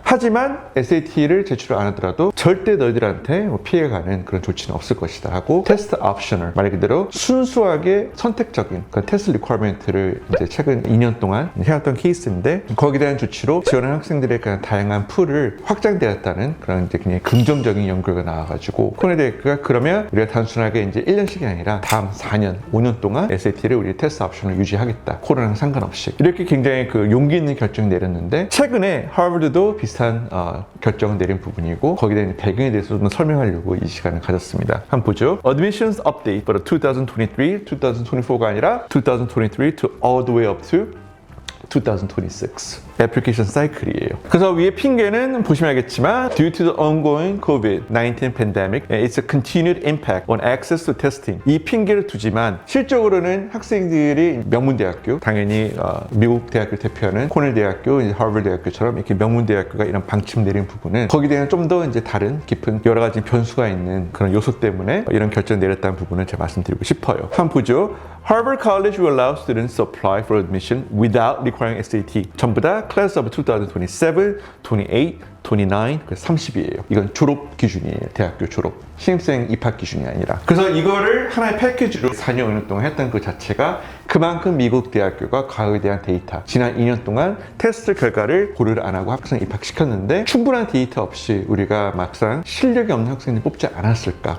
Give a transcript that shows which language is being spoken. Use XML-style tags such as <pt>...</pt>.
<ko>하지만 SAT를 제출 안 하더라도 절대 너희들한테 뭐 피해가는 그런 조치는 없을 것이다 하고 테스트 옵셔널, 말 그대로 순수하게 선택적인 그런 테스트 리퀘어먼트를 이제 최근 2년 동안 해왔던 케이스인데 거기에 대한 조치로 지원하는 학생들의 그런 다양한 풀을 확장되었다는 그런 이제 굉장히 긍정적인 연구가 나와가지고 코네대학교가 그러면 우리가 단순하게 이제 1년씩이 아니라 다음 4년, 5년 동안 SAT를 우리 테스트 옵션을 유지하겠다. 코로나랑 상관없이. 이렇게 굉장히 그 용기 있는 결정을 내렸는데 최근에 하버드도 비슷한 결정을 내린 부분이고 거기에 대한 배경에 대해서 좀 설명하려고 이 시간을 가졌습니다. 한번 보죠.</ko> <en>Admissions update for 2023,</en> <ko>2024가 아니라</ko> <en>2023 to all the way up to 2026</en> <ko>애플리케이션 사이클이에요. 그래서 위에 핑계는 보시면 알겠지만</ko> <en>due to the ongoing COVID-19 pandemic, it's a continued impact on access to testing.</en> <ko>이 핑계를 두지만 실적으로는 학생들이 명문대학교, 당연히 미국 대학교 대표하는 코넬 대학교, 하버드 대학교처럼 이렇게 명문대학교가 이런 방침 내린 부분은 거기에 대한 좀 더 이제 다른 깊은 여러 가지 변수가 있는 그런 요소 때문에 이런 결정을 내렸다는 부분을 제가 말씀드리고 싶어요. 한번 보죠.</ko> <en>Harvard College will allow students to apply for admission without requiring SAT.</en> <ko>전부 다</ko> <en>Class of 2027,</en> <ko>28, 29, 그래서 30이에요. 이건 졸업 기준이에요. 대학교 졸업. 신입생 입학 기준이 아니라. 그래서 이거를 하나의 패키지로 4년, 5년 동안 했던 그 자체가 그만큼 미국 대학교가 과거에 대한 데이터, 지난 2년 동안 테스트 결과를 고려를 안 하고 학생 입학시켰는데 충분한 데이터 없이 우리가 막상 실력이 없는 학생을 뽑지 않았을까.</ko>